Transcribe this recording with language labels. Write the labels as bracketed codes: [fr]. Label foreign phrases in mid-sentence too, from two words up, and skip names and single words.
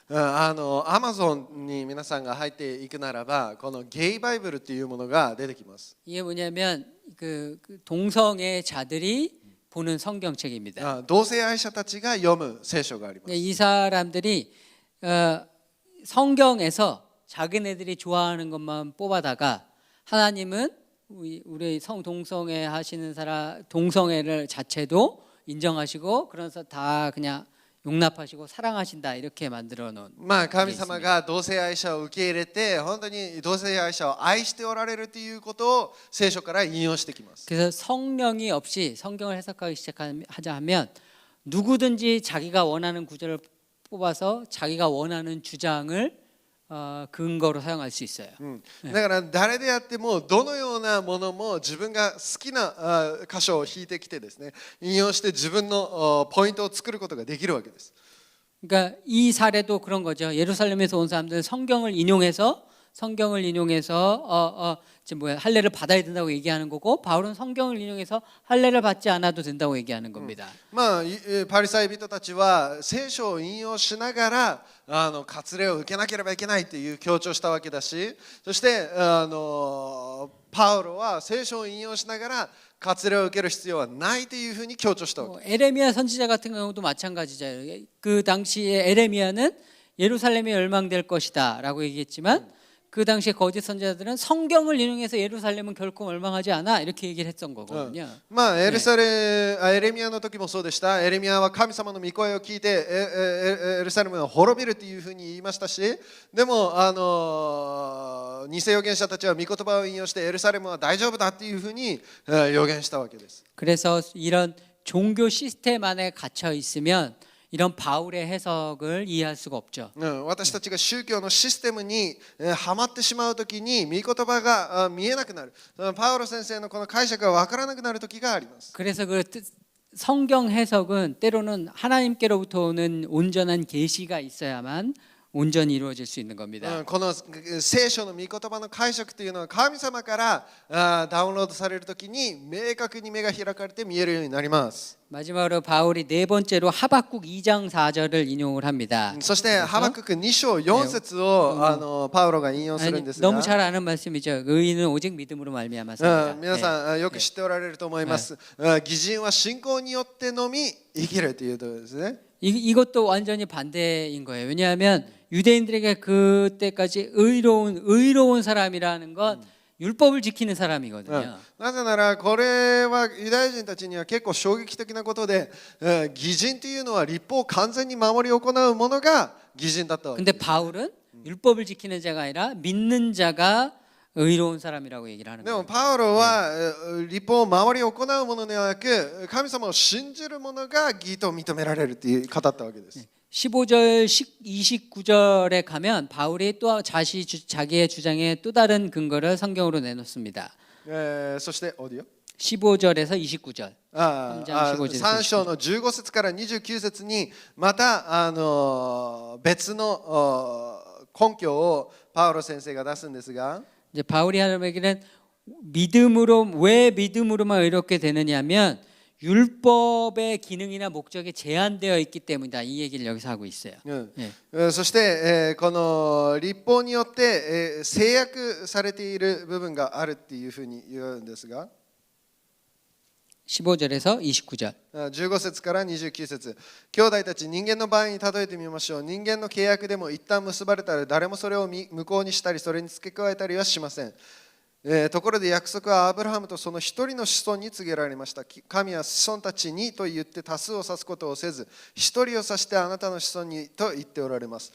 [ja] アマゾンに皆さんが入っていくならばこのゲイバイブルっていうものが出てきます。 [ko] 이게 뭐냐면 그 동성애 자들이 보는 성경책입니다. [ja] 同性愛者たちが読む聖書があります。 [ko] 이 사람들이 성경에서 자기네들이 좋아하는 것만 뽑아다가 하나님은 우리 동성애 하시는 사람 동성애를 자체도 인정하시고 그래서 다 그냥 용납하시고 사랑하신다 이렇게 만들어 놓은 [ja] まあ神様が同性愛者を受け入れて本当に同性愛者を愛しておられるということを聖書から引用してきます。 [ko] 그래서 성령이 없이 성경을 해석하기 시작하자 하면 누구든지 자기가 원하는 구절을 뽑아서 자기가 원하는 주장을 근거로 사용할 수 있어요. [ja] だから誰であってもどのようなものも自分が好きな箇所を引いてきてですね引用して自分のポイントを作ることができるわけです。 [ko] 그러니까 이 사례도 그런 거죠. 예루살렘에서 온 사람들은 성경을 인용해서 지금 뭐야 할례를 받아야 된다고 얘기하는 거고 바울은 성경을 인용해서 할례를 받지 않아도 된다고 얘기하는 겁니다. [ja] まあパリサイ人たちは聖書を引用しながら割礼を受けなければいけないという強調したわけだし、そしてパウロは聖書を引用しながら割礼を受ける必要はないというふうに強調したわけ。 [ko] 에레미야 선지자 같은 경우도 마찬가지죠. 그 당시에 에레미야는 예루살렘이 멸망될 것이다라고 얘기했지만 그 당시에 거짓 선지자들은 성경을 인용해서 예루살렘은 결코 멸망하지 않아 이렇게 얘기를 했던 거거든요. [ja] まあエレミヤの時もそうでした。エレミヤは神様の御声を聞いてエルサレムは滅びるというふうに言いましたし、でも偽預言者たちは御言葉を引用してエルサレムは大丈夫だというふうに予言したわけです。 [ko] 그래서 이런 종교 시스템 안에 갇혀 있으면 이런 바울의 해석을 이해할 수가 없죠. [ja] 私たちが宗教のシステムにはまってしまうときに御言葉が見えなくなる。パウロ先生のこの解釈が分からなくなるときがあります。 [ko] 그래서 그 성경 해석은 때로는 하나님께로부터 오는 온전한 계시가 있어야만 온전히 이루어질 수 있는 겁니다. [ja] この聖書の御言葉の解釈というのは神様からダウンロードされるときに明確に目が開かれて見えるようになります。 [ko] 마지막으로 바울이 네 번째로 하박국 2장 4절을 인용을 합니다. [ja] そしてハバクク2章4節をパウロが引用するんですが、 [ko] 너무 잘 아는 말씀이죠. 의인은 오직 믿음으로 말미암았습니다. [ja] 皆さんよく知っておられると思います。義人は信仰によってのみ生きるということですね。 [ko] 이것도 완전히 반대인 거예요. 왜냐하면 유대인들에게 그때까지 의로운 사람이라는 건 율법을 지키는 사람이거든요. [ja] なぜならこれはユダヤ人たちには結構衝撃的なことで、義人というのは律法を完全に守り行うものが義人だったわけ。 [ko] 근데 바울은 율법을 지키는 자가 아니라 믿는 자가 의로운 사람이라고 얘기를 하는 [ja] でも [ko] 거예요. [ja] パウロは律法を守り行うものではなく神様を信じる者が義と認められるという語ったわけです。 [ko] 15절 29절에 가면 바울이 또 자기의 주장에 또 다른 근거를 성경으로 내놓습니다. [ja] そしてオーディオ [ko] 15절에서 29절. [ja] 3 章の15節から29節にまた別の根拠をパウロ先生が出すんですが [ko] 이제 바울이 하는 얘기는 왜 믿음으로만 의롭게 되느냐면 율법의 기능이나 목적이 제한되어 있기 때문이다. 이 얘기를 여기서 하고 있어요. [ja] そしてこの律法によって制約されている部分があるっていうふうに言うんですが [ko] 15절에서 29절. [ja] 15 節から29節兄弟たち人間の場合に例えてみましょう。人間の契約でも一旦結ばれたら誰もそれを無効にしたりそれに付け加えたりはしません。ところで約束はアブラハムとその一人の子孫に告げられました。神は子孫たちにと言って多数を指すことをせず、一人を指してあなたの子孫にと言っておられます。